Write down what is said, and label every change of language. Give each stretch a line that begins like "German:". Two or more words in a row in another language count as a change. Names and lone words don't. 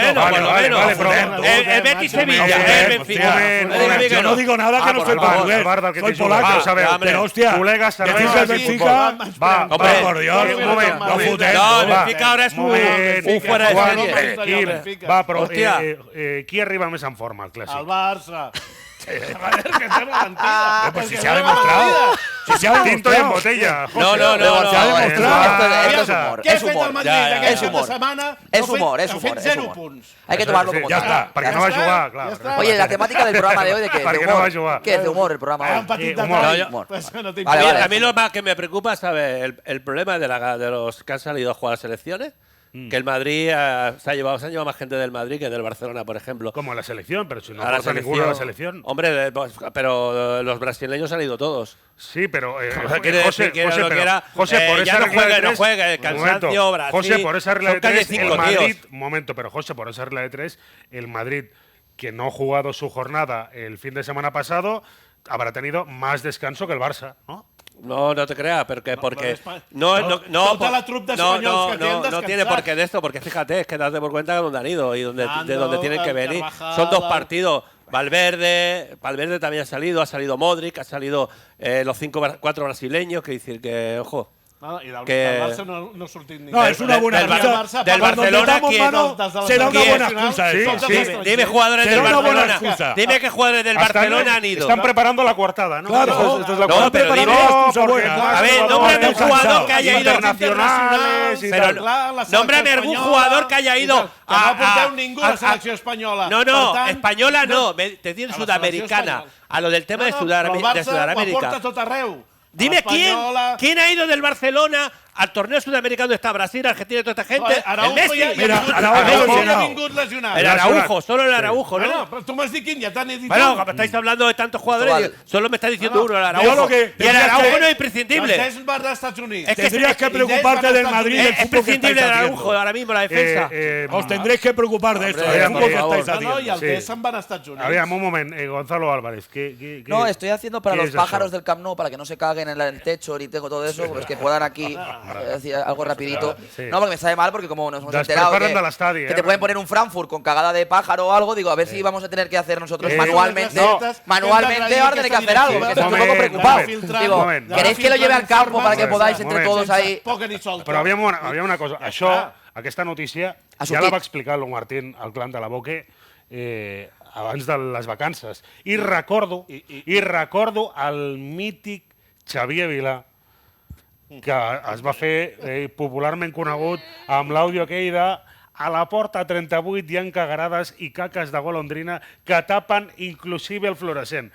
Spanish: menos, vale, por lo vale, menos. vale, pero El Betis Sevilla, el Benfica. Yo no digo nada que no soy portugués. Soy polaco, pero hostia, colegas, decís el Benfica, va, por Dios,
Catalan: no fotem.
Spanish: No, el Benfica ahora es un fuera de serie.
Catalan: Va, però qui arriba més en forma al Clàssic? El Barça.
Spanish: Pues si se ha demostrado. Si se ha Tinto y en demostrado. botella. No, Se ha demostrado. Esto es humor.
Catalan: Què ha
Spanish: Es
Catalan: fet el
Spanish: humor.
Catalan: Madrid aquest cap de
Spanish: humor.
Catalan: setmana?
Spanish: Es humor, es
Catalan: Ha
Spanish: humor.
Catalan: fet
Spanish: es
Catalan: 0
Spanish: humor.
Catalan: punts.
Spanish: Hay que tomarlo como
Catalan: Ja
Spanish: tal.
Catalan: està, perquè no va jugar, clar.
Spanish: Oye, la temática del programa de hoy, ¿de qué?
Catalan: Perquè
Spanish: ¿De
Catalan: no va
Spanish: humor?
Catalan: jugar.
Spanish: ¿Qué es de humor el programa
Catalan: Un
Spanish: hoy?
Catalan: petit
Spanish: humor.
Catalan: detall.
Spanish: Humor. Pues no te Vale, importa. A mí lo más que me preocupa, ¿sabes? El problema de los que han salido a jugar a selecciones. Que el Madrid se han llevado más gente del Madrid que del Barcelona, por ejemplo. Como la selección, pero si no A la pasa ninguno a la selección. Hombre, pero los brasileños han ido todos. Sí, pero Quiere decir que era lo que era. José, por ya esa no regla de juega, no tres, juega, el un momento. cansancio, Brasil. José, por esa regla de son casi tres, el 5 Madrid, tíos. un momento, pero José, por esa regla de tres, el Madrid, que no ha jugado su jornada el fin de semana pasado, habrá tenido más descanso que el Barça, ¿no? No, no te creas, porque
Catalan: Tota la trup d'espanyols que tenen
Spanish: no tiene por qué de esto, porque fíjate, es que date por cuenta de dónde han ido y de
Catalan: Nando,
Spanish: dónde tienen que venir.
Catalan: Carvajal,
Spanish: Son 2 partidos. Valverde también ha salido Modric, ha salido los 4 brasileños, que decir que, ojo.
Catalan: I del
Spanish: que-
Catalan: Barça no ha sortit ningú.
Spanish: No, es una buena del excusa. del Cuando Barcelona, metamos ¿quién? mano, será una buena excusa. Dime jugadores del Será una buena Barcelona. excusa. Dime qué jugadores del Barcelona han ido. Están preparando la coartada, ¿no? Claro, Esta es la no, cuartada. pero dime- excusa porque buena. más A ver, jugadores nómbrame un descansados, jugador que haya ido internacionales y Pero tal. nómbrame algún jugador que haya ido
Catalan: Que no porteu ningú a la selecció espanyola.
Spanish: No,
Catalan: Per tant,
Spanish: española no, te digo
Catalan: a la
Spanish: sudamericana.
Catalan: selecció
Spanish: A lo del tema de
Catalan: però el Barça ho
Spanish: Sudamérica.
Catalan: aporta tot arreu.
Spanish: Dime
Catalan: L'espanyola-
Spanish: quién ha ido del Barcelona al torneo sudamericano donde está Brasil, Argentina y toda esta gente.
Catalan: Araujo
Spanish: el Messi.
Catalan: ha vingut lesionat.
Spanish: El Araujo, solo el Araujo, ¿no?
Catalan: Bueno, però tu m'has dit quin, ja t'han dit
Spanish: Bueno, como estáis hablando de tantos jugadores, solo me está diciendo uno, el Araujo. Y el Araujo no es imprescindible.
Catalan: Es vas dels Estats Units.
Spanish: Tendrías que preocuparte del Madrid. Es prescindible el Araujo ahora mismo, la defensa. Os tendréis que preocupar de esto.
Catalan: Y el que se'n van als Estats Units. Aviam, un moment, Gonzalo Álvarez.
Spanish: No, estoy haciendo para los pájaros eso? del Camp Nou, para que no se caguen en el techo ni tengo todo eso, pues que puedan aquí decir algo rapidito. Sí. No, porque me sabe mal, porque como nos hemos
Catalan: Després
Spanish: enterado
Catalan: parlen de l'estadi,
Spanish: que te pueden poner un Frankfurt con cagada de pájaro o algo, digo, a ver si vamos a tener que hacer nosotros manualmente. Manualmente ahora tener que hacer algo, porque estoy un poco preocupado. Digo, ¿queréis que lo lleve al campo para que podáis entre todos ahí?
Catalan: Però aviam una cosa. Això, aquesta notícia, ja la va explicar el Martín al clan de la Boque abans de les vacances. I recordo el mític Xavier Vilà, que es va fer popularment conegut amb l'àudio aquell de a la porta 38 hi ha cagarades i caques de golondrina que tapen inclusive el fluorescent.